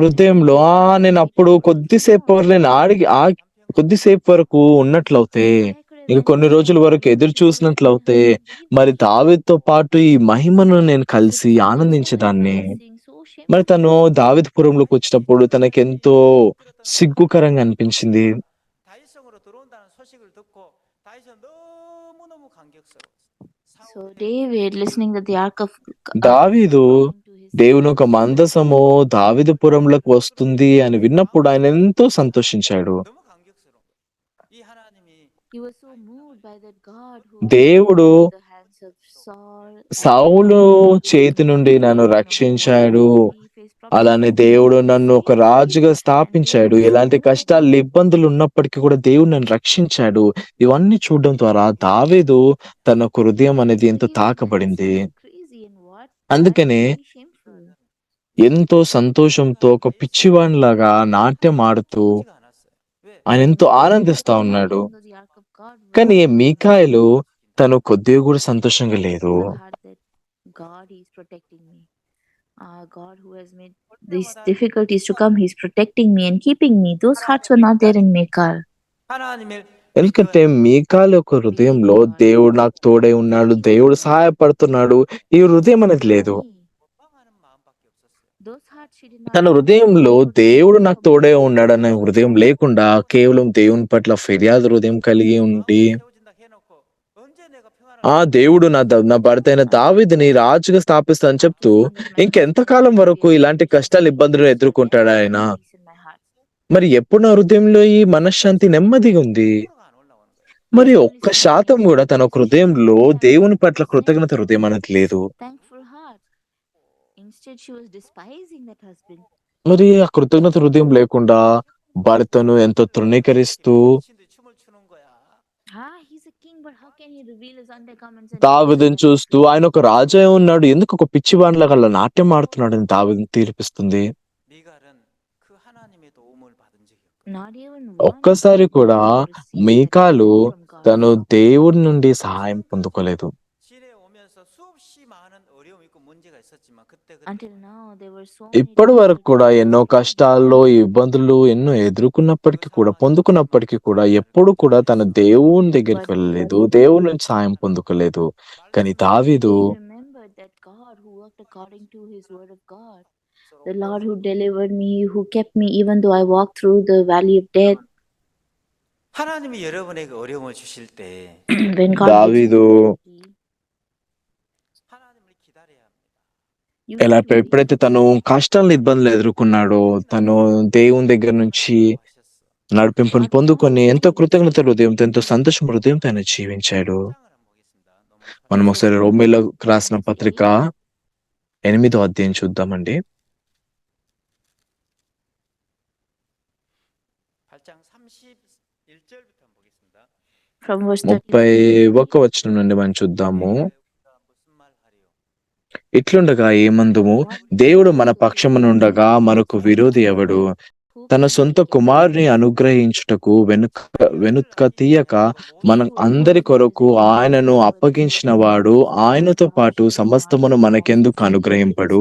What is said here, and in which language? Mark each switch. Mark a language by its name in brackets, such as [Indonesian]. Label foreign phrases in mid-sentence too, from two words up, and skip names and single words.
[Telugu] హృదయంలో నేను అప్పుడు కొద్దిసేపు వరకు నేను కొద్దిసేపు వరకు ఉన్నట్లయితే, [English] I could have [Telugu] ఇంక [English] been [Telugu] కొన్ని రోజుల [English] there [Telugu] వరకు [English] and [Telugu] ఎదురు [English] wanted to live in my [Telugu] చూసినట్లయితే [English] husband's [Telugu] మరి [English] evil. [Telugu] దావీదుతో పాటు ఈ మహిమను నేను [English] So [Telugu] కలిసి [English] to me, it's so [Telugu] ఆనందించేదాన్ని. [English] embarrassing, so [Telugu] మరి [English] shameful. [Telugu] తను దావీదుపురంలోకి వచ్చినప్పుడు తనకెంతో సిగ్గుకరంగా అనిపించింది. [Korean] 다윗성으로 들어온다는 소식을 듣고 다윗은 너무너무 감격스러웠어요. [English] So David, listening that the ark of [Telugu] దావీదు [English] coming to his [Telugu] దేవుని ఒక [English] city, [Telugu] మందసము దావీదుపురంలోకి వస్తుంది అని విన్నప్పుడు ఆయన ఎంతో సంతోషించాడు. [Korean] 너무 감격스러워. 이 하나님이 [English] he was so moved by that God who [Telugu] దేవుడు [English] delivered the hands of Saul and [Telugu] సౌలు చేతి [English] made [Telugu] నుండి [English] him [Telugu] నన్ను [English] king over [Telugu] రక్షించాడు. [English] Israel. He faced problems [Telugu] అలానే [English] like [Telugu] దేవుడు [English] that. [Telugu] నన్ను ఒక రాజుగా స్థాపించాడు. [English] And David [Telugu] ఎలాంటి [English] saw [Telugu] కష్టాలు, ఇబ్బందులు ఉన్నప్పటికీ కూడా దేవుడు నన్ను రక్షించాడు. ఇవన్నీ చూడడం ద్వారా దావీదు తన ఒక హృదయం అనేది [English] So [Telugu] ఎంతో [English] he was [Telugu] తాకబడింది. [English] dancing like crazy, and what [Telugu] అందుకనే [English] very shameful. [Telugu] ఎంతో సంతోషంతో ఒక పిచ్చివానిలాగా నాట్యం ఆడుతూ [Korean] 오지가 않았어요. 왜? [Telugu] ఆయన ఎంతో ఆనందిస్తా ఉన్నాడు. [English] Even though the ark of God was [Telugu] కానీ [English] there, [Telugu] మీకాయలు తను కొద్దిగా కూడా సంతోషంగా లేదు. [English] My heart that God is protecting me. God who has made these difficulties to come, He's protecting me and keeping me. Those hearts were not there in Michal. [Korean] 하나님을 [Telugu] ఎందుకంటే మీకాల యొక్క హృదయంలో [English] Believing God, [Telugu] దేవుడు నాకు తోడై ఉన్నాడు, దేవుడు సహాయపడుతున్నాడు, ఈ హృదయం అనేది లేదు. [Korean] 원망하는 마음밖에 없었어요. [English] those hearts she did not [Telugu] తన [English] have. [Telugu] హృదయంలో [English] They were [Telugu] దేవుడు [English] full [Telugu] నాకు [English] of [Telugu] తోడే [English] bitterness. [Telugu] ఉన్నాడనే హృదయం లేకుండా కేవలం దేవుని పట్ల ఫిర్యాదు హృదయం కలిగి ఉండి, [Korean] 왕으로 세워진다 해놓고 언제 내가 평안을 [Telugu] దేవుడు నా భర్త అయిన దావీదుని రాజుగా స్థాపిస్తా అని చెప్తూ ఇంకెంతకాలం వరకు ఇలాంటి కష్టాలు ఇబ్బందులు ఎదుర్కొంటాడు ఆయన? [English] Peace in my heart. [Telugu] మరి ఎప్పుడు నా హృదయంలో ఈ మనశ్శాంతి నెమ్మదిగా ఉంది? [Korean] 거꾸로가 안 올라오는 거예요. [Telugu] మరి ఒక్క శాతం కూడా తన హృదయంలో దేవుని పట్ల కృతజ్ఞత హృదయం అనేది లేదు. [English] Thankful heart. Instead, she was despising that husband. [Telugu] మరి ఆ కృతజ్ఞత హృదయం లేకుండా భర్తను ఎంతో తృణీకరిస్తూ, [Korean] 미친듯이 춤을 추는 거야. [English] He's a king, but how can he reveal his undergarments and [Telugu] దావీదుని చూస్తూ ఆయన ఒక రాజే ఉన్నాడు, ఎందుకు ఒక పిచ్చివాడిలాగా అలా నాట్యం ఆడుతున్నాడని దావీదుని తీర్పిస్తుంది. [Korean] 미갈은 그 하나님의 도움을 받은 적이 없고 [English] not even [Telugu] ఒక్కసారి కూడా [English] received [Telugu] మీకాలు [English] that from God. [Telugu] తను దేవుడి నుండి సహాయం పొందుకోలేదు. [Korean] 시내에 오면서 수없이 많은 어려움이 있고 문제가 있었지만 그때 [English] Until now, there were so [Telugu] ఇప్పటి వరకు కూడా ఎన్నో కష్టాల్లో, ఇబ్బందులు ఎన్నో ఎదుర్కొన్నప్పటికీ కూడా, పొందుకున్నప్పటికీ కూడా ఎప్పుడు కూడా తన దేవుని దగ్గరికి వెళ్ళలేదు, దేవుని నుంచి సాయం పొందుకోలేదు. కానీ దావీదు [English] he remembered that God who worked according to his word of God, the Lord who delivered me, who kept me even though I walked through the valley of death. [Korean] 하나님이 여러분에게 어려움을 주실 때 [English] When God gives you [Telugu] దావీదు [English] difficulty, [Korean] 하나님을 기다려야 합니다. [English] you [Telugu] ఎలా [English] should wait. [Telugu] ఎప్పుడైతే తను కష్టాలను, ఇబ్బందులు ఎదుర్కొన్నాడో, తను దేవుని దగ్గర నుంచి [Korean] 하셨어. [Telugu] నడిపింపును పొందుకొని ఎంతో కృతజ్ఞత హృదయంతో, ఎంతో సంతోషం హృదయంతో ఆయన జీవించాడు. [Korean] 장을 한번 보겠습니다. 너무 [Telugu] మనం ఒకసారి రోమీయులకు రాసిన పత్రిక 8వ అధ్యాయం చూద్దామండి. [Korean] 8장 31절부터 한번 보겠습니다. [English] From verse [Telugu] 31వ వచనం నుండి మనం చూద్దాము. [Korean] 우리가 무슨 말 하리요? [Telugu] ఇట్లుండగా ఏమందుము, దేవుడు మన పక్షమునుండగా మనకు విరోధి ఎవడు? తన సొంత కుమారుని అనుగ్రహించుటకు వెనుక తీయక మన అందరి కొరకు ఆయనను అప్పగించిన వాడు ఆయనతో పాటు సమస్తమును మనకెందుకు అనుగ్రహింపడు?